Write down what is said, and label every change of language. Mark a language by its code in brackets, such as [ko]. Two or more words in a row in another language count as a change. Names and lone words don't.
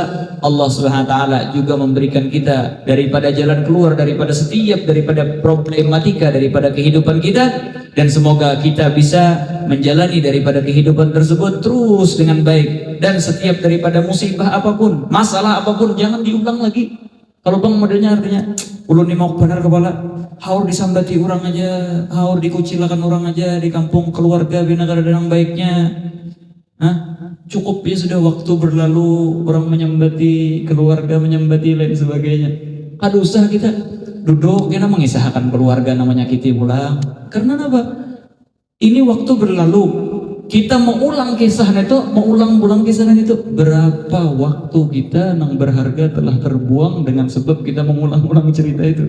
[id] Allah [ar] Subhanahu wa taala [id] juga memberikan kita daripada jalan keluar daripada setiap daripada problematika daripada kehidupan kita, dan semoga kita bisa menjalani daripada kehidupan tersebut terus dengan baik. Dan setiap daripada musibah apapun, masalah apapun, jangan diulang lagi. [bjn] Kalau bang modelnya artinya ulun ini mau benar kepala, haur disambati orang aja, haur dikucilakan orang aja di kampung keluarga bina kada yang baiknya. [id] Hah? Cukup ya sudah, waktu berlalu, orang menyambati keluarga, menyambati lain sebagainya. [bjn] Kada usah [id] kita duduk kita mengisahkan keluarga namanya menyakiti pulang. Karena apa? Ini waktu berlalu, kita mengulang kisah itu, mengulang-ulang kisah itu. Berapa waktu kita yang berharga telah terbuang dengan sebab kita mengulang-ulang cerita itu?